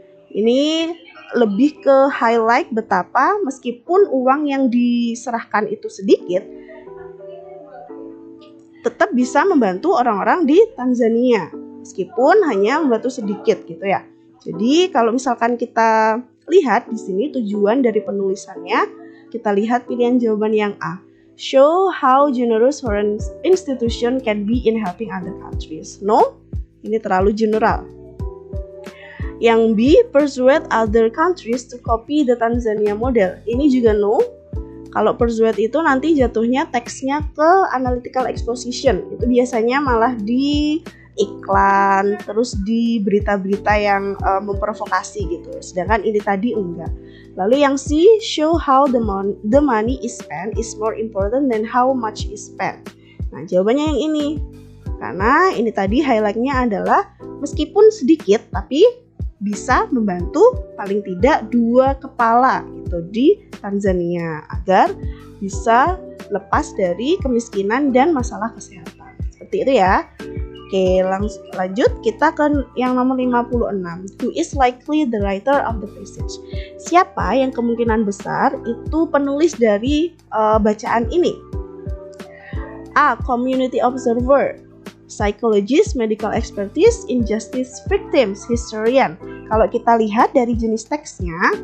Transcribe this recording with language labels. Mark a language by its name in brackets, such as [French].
[Indonesian] Ini lebih ke highlight betapa meskipun uang yang diserahkan itu sedikit, tetap bisa membantu orang-orang di Tanzania, meskipun hanya membantu sedikit gitu ya. Jadi kalau misalkan kita lihat di sini tujuan dari penulisannya, kita lihat pilihan jawaban yang A. [English] Show how generous foreign institution can be in helping other countries. No, [Indonesian] ini terlalu [English] general. [Indonesian] Yang B, [English] persuade other countries to copy the Tanzania model. [Indonesian] Ini juga [English] no. [Indonesian] Kalau persuade itu nanti jatuhnya teksnya ke analytical exposition. Itu biasanya malah di iklan, terus di berita-berita yang memprovokasi gitu. Sedangkan ini tadi enggak. Lalu yang C, [English] show how the money is spent is more important than how much is spent. [Indonesian] Nah, jawabannya yang ini. Karena ini tadi highlight-nya adalah meskipun sedikit tapi bisa membantu paling tidak 2 kepala gitu di Tanzania agar bisa lepas dari kemiskinan dan masalah kesehatan. Seperti itu ya. Oke, langsung lanjut kita ke yang nomor 56. [English] Who is likely the writer of the passage? [Indonesian] Siapa yang kemungkinan besar itu penulis dari bacaan ini? A. [English] Community observer, psychologist, medical expertise, injustice victims, historian. [Indonesian] Kalau kita lihat dari jenis teksnya,